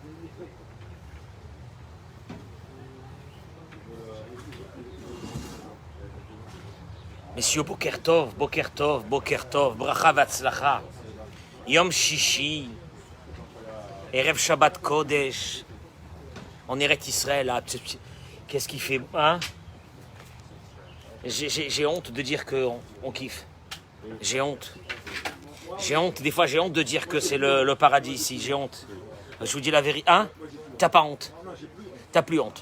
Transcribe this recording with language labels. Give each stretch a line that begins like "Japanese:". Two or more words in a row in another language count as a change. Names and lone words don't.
French: Messieurs,
Hebrew: בוקר טוב ברכה והצלחה יום שישי ערב שבת קודש,
French: on Eretz Israël, là, qu'est-ce qu'il fait, hein? J'ai honte de dire qu'on kiffe. J'ai honte. J'ai honte, des fois j'ai honte de dire que c'est le paradis ici, j'ai honte. Je vous dis la vérité, hein? T'as pas honte. T'as plus honte.